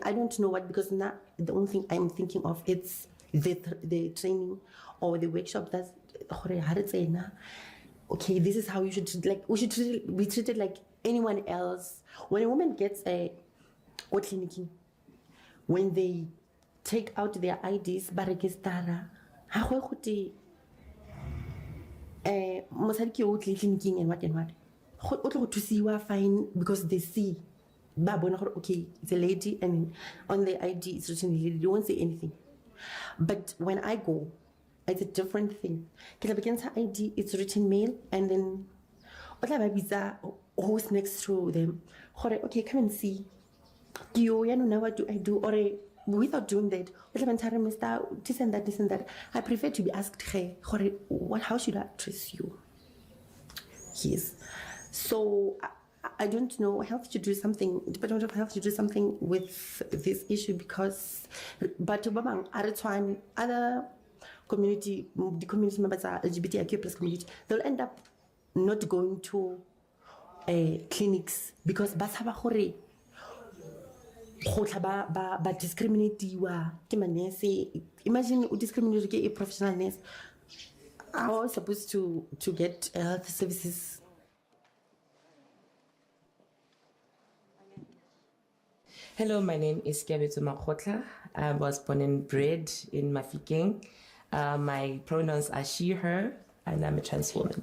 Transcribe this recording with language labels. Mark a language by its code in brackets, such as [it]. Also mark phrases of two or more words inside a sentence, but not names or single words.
[en] I don't know what, because now the only thing I'm thinking of it's the training or the workshop that okay, this is how you should treat, like we should be treated like anyone else. When a woman gets a clinic, when they take out their IDs, [tn] ba register-a, ha go gote mosadi ke o tle clinicing [en] and what [tn] o tlo go thusiwa [en] fine because they see [tn] ba bona gore [en] okay, it's a lady and on the ID it's written lady, they won't say anything. But when I go, it's a different thing. [tn] Ke tla [en] begin ID, it's written male, and then [tn] o tla ba bitsa [en] who's next to them gore okay, come and see you, now what do I do? Or without doing that, Mr. This and that. I prefer to be asked, how should I address you? Yes. So I don't know. Health should do something. Department of Health should do something with this issue because, but other community, the community members are LGBTIQ plus community, they'll end up not going to clinics because [tn] ba discriminatiwa ke manese. [en] Imagine you discriminate a professional nurse. How are we supposed to get health services? Hello, my name is Kiabetu Makotla. I was born and bred in Mafikeng. My pronouns are she, her, and I'm a trans woman.